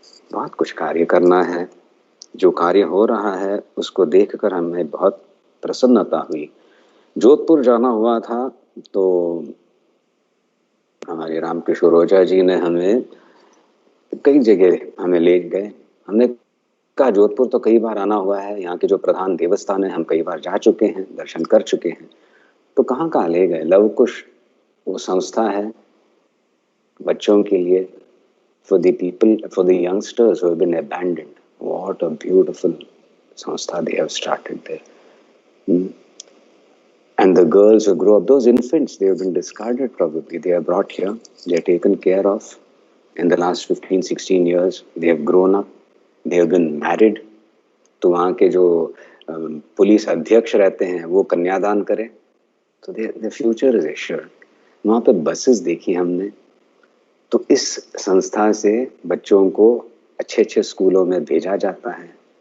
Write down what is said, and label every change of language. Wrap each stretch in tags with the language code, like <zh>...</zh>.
<hi>बहुत कुछ कार्य करना है, जो कार्य हो रहा है उसको देखकर हमें बहुत प्रसन्नता हुई। जोधपुर जाना हुआ था, तो हमारे रामकिशोर ओझा जी ने हमें कई जगह हमें ले गए। हमने कहा जोधपुर तो कई बार आना हुआ है, यहाँ के जो प्रधान देवस्थान है हम कई बार जा चुके हैं, दर्शन कर चुके हैं। तो कहाँ कहाँ ले गए।</hi> <en>Luv Kush</en> <hi>वो संस्था है बच्चों के लिए,</hi> <en>for the people, for the youngsters who have been abandoned. What a beautiful sanstha they have started there. And the girls who grow up, those infants, they have been discarded probably. They are brought here, they are taken care of. In the last 15-16 years, they have grown up, they have been married.</en> <hi>तो वहाँ के जो police अध्यक्ष रहते हैं वो कन्यादान करें तो</hi> <en>the future is assured.</en> <hi>वहाँ पे बसेस देखी हमने। तो इस संस्था से बच्चों को अच्छे अच्छे स्कूलों में भेजा जाता है।</hi>